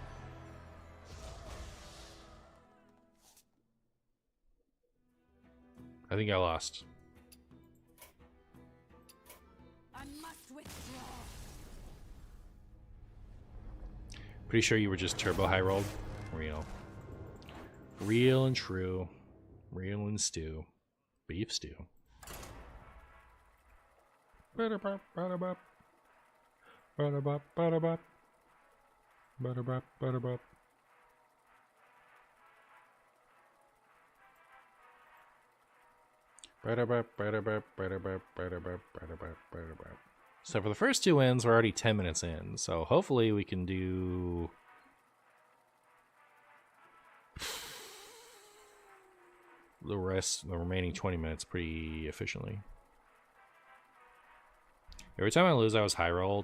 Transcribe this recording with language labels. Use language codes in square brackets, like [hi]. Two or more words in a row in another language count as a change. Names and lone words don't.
[en] I think I lost. I must withdraw. Pretty sure you were just turbo high rolled. Real. Real and true. Real and stew. Beef stew. Ba-da-bop, ba-da-bop. Ba-da-bop, ba-da-bop. Ba-da-bop, ba-da-bop. Ba-da-bop, ba-da-bop, ba-da-bop, ba-da-bop, ba-da-bop, ba-da-bop. So for the first 2 wins, we're already 10 minutes in. So hopefully we can do... the remaining 20 minutes pretty efficiently. Every time I lose, I was high rolled.